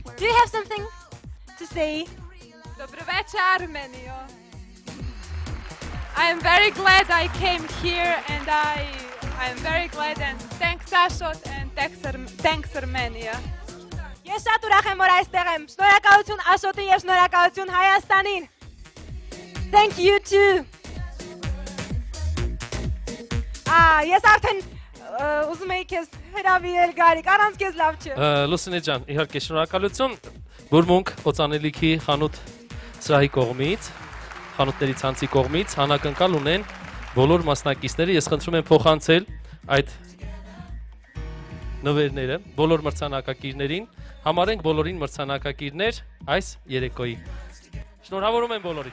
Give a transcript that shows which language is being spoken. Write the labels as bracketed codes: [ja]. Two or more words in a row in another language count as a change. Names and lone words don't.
[en] Do you have something to say? [pl] Dobry wieczór, Armenio. [en] I am very glad I came here and I am very glad and thanks Ashot and thanks Armenia. [hy] Ես շատ ուրախ եմ, որ այստեղ եմ։ Շնորհակալություն Աշոտին եւ շնորհակալություն Հայաստանին։ [en] Thank you too. [hy] Ես արդեն ուզում եի քեզ հրավիրել Գարիկ, առանց քեզ լավ չէ։ Լուսինե ջան, իհարկե շնորհակալություն Բուրմունք օծանելիքի խանութ սրահի կողմից, խանութների ցանցի կողմից հանակընկալ ունեն բոլոր մասնակիցները, ես խնդրում եմ փոխանցել այդ նվերները բոլոր մրցանակակիրներին, համարենք բոլորին մրցանակակիրներ այս երեկոյի։ Շնորհավորում եմ բոլորին։